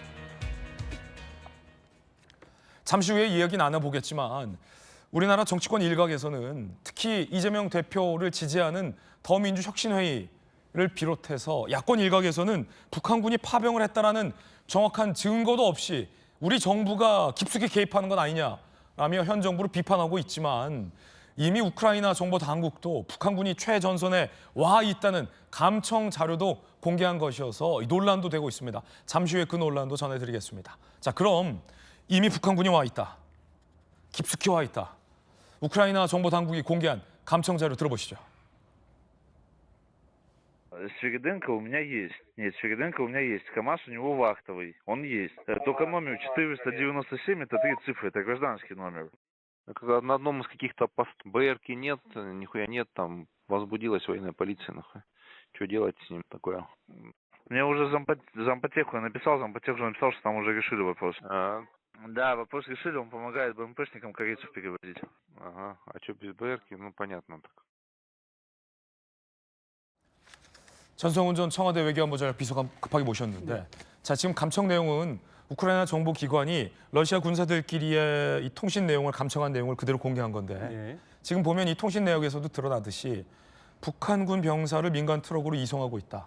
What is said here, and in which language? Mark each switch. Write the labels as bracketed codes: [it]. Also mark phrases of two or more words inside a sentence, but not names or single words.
[ko] 잠시 후에 이야기 나눠보겠지만 우리나라 정치권 일각에서는 특히 이재명 대표를 지지하는 더민주혁신회의를 비롯해서 야권 일각에서는 북한군이 파병을 했다라는 정확한 증거도 없이 우리 정부가 깊숙이 개입하는 건 아니냐라며 현 정부를 비판하고 있지만 이미 우크라이나 정보 당국도 북한군이 최전선에 와 있다는 감청 자료도 공개한 것이어서 논란도 되고 있습니다. 잠시 후에 그 논란도 전해드리겠습니다. 자, 그럼 이미 북한군이 와 있다. 깊숙이 와 있다. 우크라이나 정보 당국이 공개한 감청 자료 들어보시죠. [ru] Свириденко у меня есть. Нет, Свириденко у меня есть. КамАЗ у него вахтовый. Он есть. Только номер 497, это 3 цифры, это гражданский номер. На одном из каких-то постов БРки нет, нихуя нет, там возбудилась военная полиция, нахуй. Что делать с ним такое? Мне уже зампотеху написал, зампотех уже написал, что там уже решили вопрос. Да, вопрос решили, он помогает БМПшникам корейцев перевозить. Ага, а что без БРки? Ну, понятно так. [ko] 전성훈 전 청와대 외교안보잘 비서관 급하게 모셨는데 자, 지금 감청 내용은 우크라이나 정보기관이 러시아 군사들끼리의 이 통신 내용을 감청한 내용을 그대로 공개한 건데 지금 보면 이 통신 내역에서도 드러나듯이 북한군 병사를 민간 트럭으로 이송하고 있다.